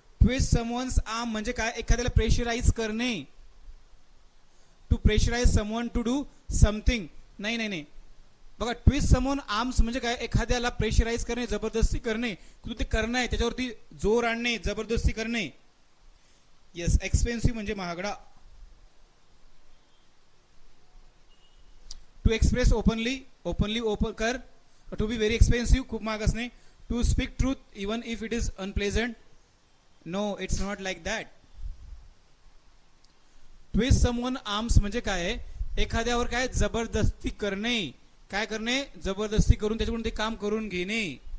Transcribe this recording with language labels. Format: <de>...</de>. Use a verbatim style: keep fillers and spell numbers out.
<mr>Twist someone's arm म्हणजे काय एखाद्याला प्रेशराईज करणे</mr> <en>To pressurize someone to do something.</en> <mr>नाही नाही नाही बघा ट्विस्ट समोन आर्म्स म्हणजे काय एखाद्याला प्रेशराईज करणे जबरदस्ती करणे तू ते करणं आहे त्याच्यावरती जोर आणणे जबरदस्ती करणे. येस एक्सपेन्सिव्ह म्हणजे महागडा.</mr> <en>To express openly openly open कर. To be very expensive</en> <mr>खूप महाग असणे.</mr> <en>To speak truth even if it is unpleasant no it's not like that.</en> <mr>Twist someone arms म्हणजे काय एखाद्यावर काय जबरदस्ती करणे काय करणे जबरदस्ती करून त्याच्याकडून ते काम करून घेणे.</mr>